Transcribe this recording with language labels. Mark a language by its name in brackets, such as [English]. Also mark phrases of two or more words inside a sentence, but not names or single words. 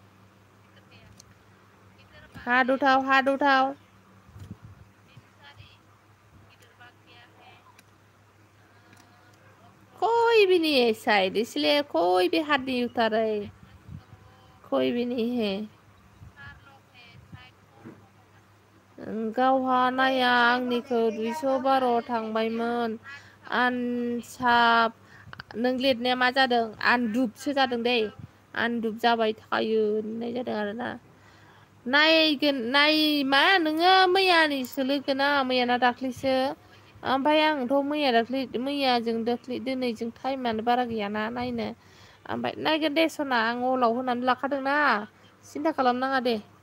[Hindi] हाथ उठाओ कोई भी नहीं है शायद इसलिए कोई भी हाथ नहीं उठा रहे कोई भी नहीं है [Bodo] गावहा नाया आंनिखौ 212 थांबायमोन आनसाब नों लिरनाया मा जादों आनदुबसो जादों दै आनदुब जाबाय थायो होननाय जादों आरोना नायगोन नाय मा नोङो मैयानिसो लोगोना मैयाना दाख्लैसो ओमफ्राय आंथ' मैयाजों दिनैजों टाइमानो बारा गैयाना नायनो ओमफ्राय नायगोन दे सना आं अलाव होनानै लाखादोंना सिन्था खालामनाङा दे